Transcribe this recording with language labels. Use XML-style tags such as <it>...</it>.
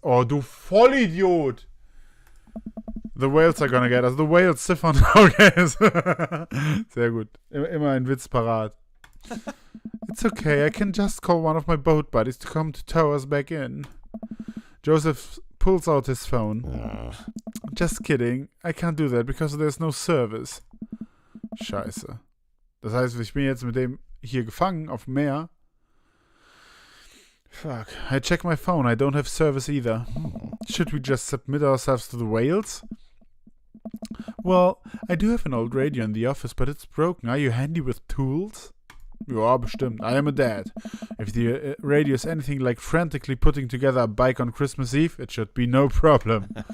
<de>Oh, du Vollidiot!</de> <en>The whales are gonna get us. The whales siphon our gas.</en> <de>Sehr gut. Immer ein Witz parat.</de> <en>It's okay, I can just call one of my boat buddies to come to tow us back in. Joseph pulls out his phone. Just kidding, I can't do that because there's no service.</en> <de>Scheiße. Das heißt, ich bin jetzt mit dem hier gefangen auf dem Meer.</de> <en>Fuck. I check my phone. I don't have service either. Should we just submit ourselves to the whales? Well, I do have an old radio in the office, but it's broken. Are you handy with tools?</en> <de>Ja, bestimmt.</de> <en>I am a dad. If the radio is anything like frantically putting together a bike on Christmas Eve, it should be no problem.</en>